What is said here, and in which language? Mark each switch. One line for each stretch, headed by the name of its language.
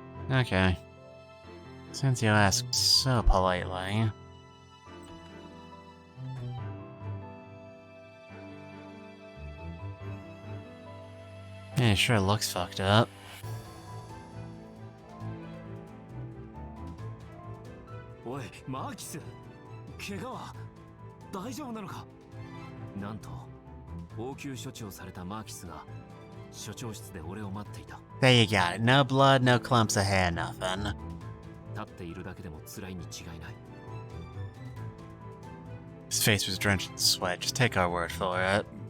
English: Okay. Since you asked so politely. Yeah, it sure looks fucked up.
Japanese: おい、マーキス、怪我は大丈夫なのか？なんと応急処置をされたマーキスが所長室で俺を待っていた。
English: There you got it. No blood, no clumps of hair, nothing.
Japanese: 立っているだけでも辛いに違いない。
English: His face was drenched in sweat. Just take our word for it.